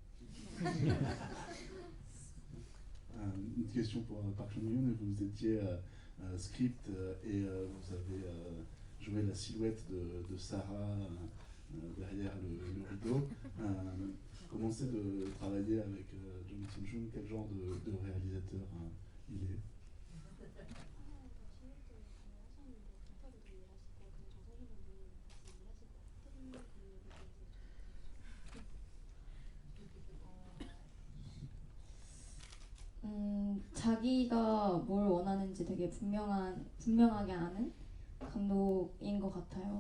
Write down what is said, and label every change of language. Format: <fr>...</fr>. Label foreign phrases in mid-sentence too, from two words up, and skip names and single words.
<fr>Une question pour Park Chan-yoon, vous étiez script et vous avez joué la silhouette de Sarah derrière le rideau. Comment c'est de travailler avec Jung Sung-joon? Quel genre de réalisateur il est?</fr> <ko>자기가 뭘 원하는지 되게 분명하게 아는 감독인 것 같아요.</ko>